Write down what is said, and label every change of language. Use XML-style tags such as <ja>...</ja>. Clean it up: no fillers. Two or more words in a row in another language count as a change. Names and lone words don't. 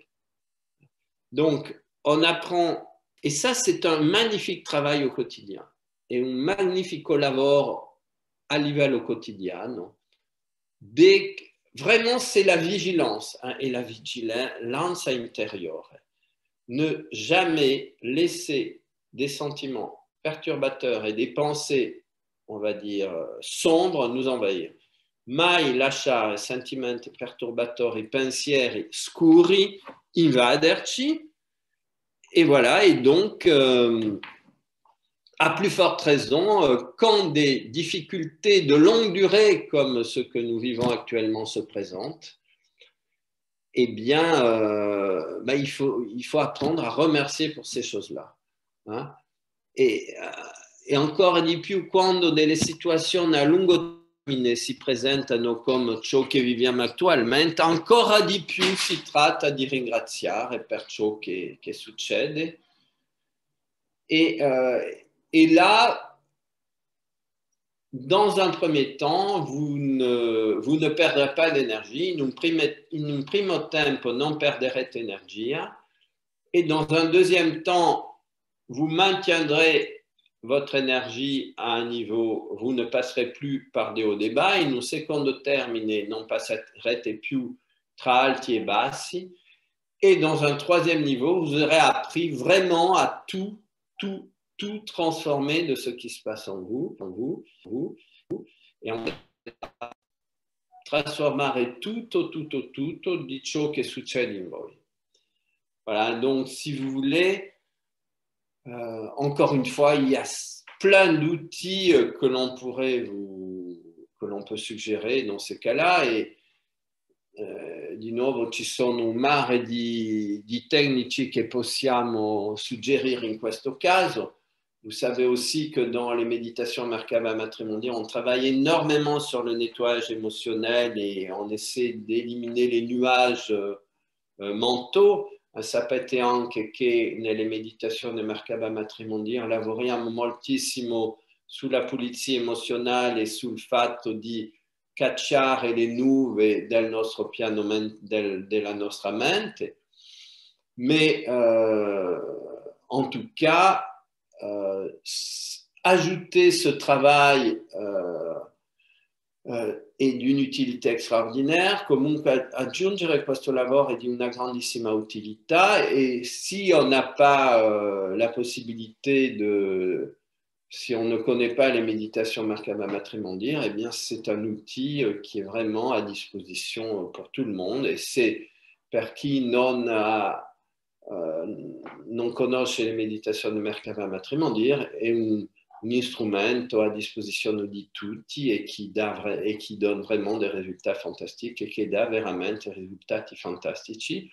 <fr>Donc, on apprend, et ça c'est un magnifique travail au quotidien, et</fr> <it>un magnifico lavoro a livello quotidiano.</it> <fr>Vraiment, c'est la vigilance hein, et la vigilance intérieure. Ne jamais laisser des sentiments perturbateurs et des pensées, on va dire, sombres nous envahir.</fr> <it>Mai lasciare sentimenti perturbatori, pensieri scuri invaderci.</it> <fr>Et voilà, et donc, à plus forte raison, quand des difficultés de longue durée comme ce que nous vivons actuellement se présentent, eh bien, il faut apprendre à remercier pour ces choses-là. Hein?</fr> <it>E ancora di più quando delle situazioni a lungo si presentano come ciò che viviamo attualmente, ancora di più si tratta di ringraziare per ciò che succede.</it> <fr>Et là, dans un premier temps, vous ne perdrez pas d'énergie,</fr> <it>in un primo tempo non perderete energia,</it> <fr>et dans un deuxième temps, vous maintiendrez votre énergie à un niveau, vous ne passerez plus par des hauts et des bas,</fr> <it>in un secondo termine non passerete più tra alti e bassi,</it> <fr>et dans un troisième niveau, vous aurez appris vraiment à tout transformer de ce qui se passe en vous, et en</fr> <it>trasformare tutto di ciò che succede in voi.</it> <fr>Voilà, donc si vous voulez, encore une fois, il y a plein d'outils que l'on peut suggérer dans ces cas-là, et</fr> <it>di nuovo ci sono un mare di tecnici che possiamo suggerire in questo caso.</it> <fr>Vous savez aussi que dans les méditations Merkaba Matrimondiale, on travaille énormément sur le nettoyage émotionnel et on essaie d'éliminer les nuages mentaux.</fr> <it>Sapete anche che nelle meditazioni Merkaba Matrimondiale lavoriamo moltissimo sulla pulizia emozionale e sul fatto di cacciare le nuvole del nostro piano, della nostra mente.</it> <fr>Mais en tout cas, ajouter ce travail</fr> <it>è di un'utilità straordinaria, comunque aggiungere questo lavoro è di una grandissima utilità,</it> <fr>et si on n'a pas la possibilité si on ne connaît pas les méditations Merkaba Matrimondiale, eh bien c'est un outil qui est vraiment à disposition pour tout le monde, et c'est</fr> <it>per chi non conosce le meditazioni Merkaba Matrimondiale, è un strumento a disposizione di tutti e chi</it> <fr>donne vraiment des résultats fantastiques et qui</fr> <it>dà veramente risultati fantastici.</it>